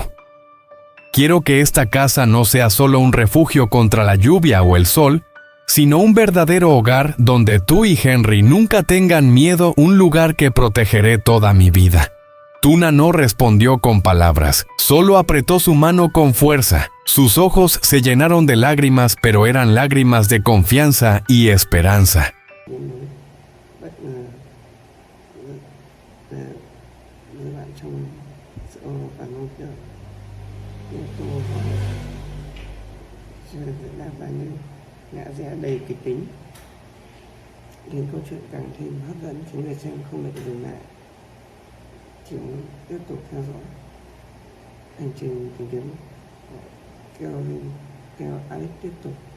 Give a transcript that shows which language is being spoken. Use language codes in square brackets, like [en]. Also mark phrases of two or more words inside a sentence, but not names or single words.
[es] Quiero que esta casa no sea solo un refugio contra la lluvia o el sol, sino un verdadero hogar donde tú y Henry nunca tengan miedo, un lugar que protegeré toda mi vida». Tuna no respondió con palabras, solo apretó su mano con fuerza. Sus ojos se llenaron de lágrimas, pero eran lágrimas de confianza y esperanza. [vi] Đầy kịch tính, khiến câu chuyện càng thêm hấp dẫn, khiến người xem không được dừng lại, chỉ muốn tiếp tục theo dõi hành trình tìm kiếm của Caroline theo Alex tiếp tục,